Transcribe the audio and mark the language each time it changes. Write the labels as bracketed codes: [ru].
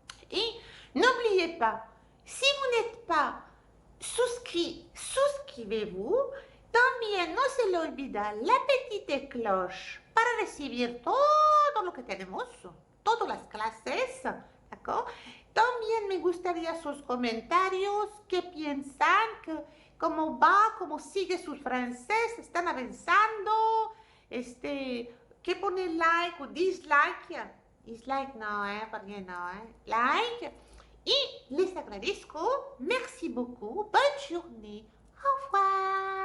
[fr] Et n'oubliez pas, si vous n'êtes pas souscrit, suscrivez-vous. [es] También no se le olvida [fr] la petite cloche [es] para recibir todo lo que tenemos, todas las clases, [fr] ¿d'accord? [es] También me gustaría sus comentarios, qué piensan, cómo va, cómo sigue su francés, están avanzando, qué pone like o dislike. Dislike no, porque no, like. Y les agradezco, [fr] merci beaucoup, bonne journée, au revoir.